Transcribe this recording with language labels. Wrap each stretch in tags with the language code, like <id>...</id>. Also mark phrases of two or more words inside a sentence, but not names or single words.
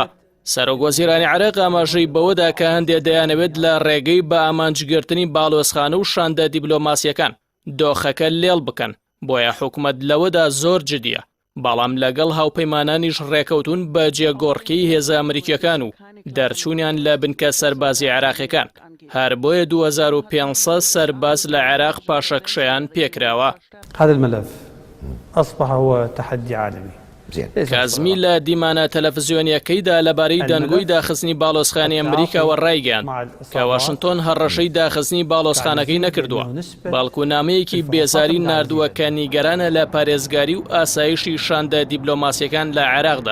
<ckb>سەرۆک وەزیرانی عێراق ئاماژەی بەوەدا کە هەندێک دەیانەوێت لە ڕێگەی بە ئامانجگرتنی باڵۆزخانە و شاندە دیبلۆماسیەکان دۆخەکە لێڵ بکەن بۆیە حکوومەت لەوەدا زۆر جدیە بەڵام لەگەڵ هاوپەیمانانیش ڕێکەوتون بە جێگۆڕکەی هێزە ئەمریکیەکان و دەرچوونیان لە بنکە سەربازی عێراقیەکان. هەر بۆیە 2500 سەرباز لە عێراق پاشەکشەیان پێکراوە.</ckb> <ar>هذا الملف أصبح هو تحدي عالمي.</ar> <ckb>کازمی لە دیمانە تەلەڤیزیۆنیەکەیدا لەبارەی دەنگۆی داخستنی باڵۆزخانی ئەمریکاوە ڕایگەاند کە واشنتۆن هەڕەشەی داخستنی باڵۆزخانەکەی نەکردووە بەڵکوونامەیەکی بێزاری ناردووە کە نیگەرانە لە پارێزگاری و ئاسایشی شاندە دیبلۆماسیەکان لە عێراقدا.</ckb>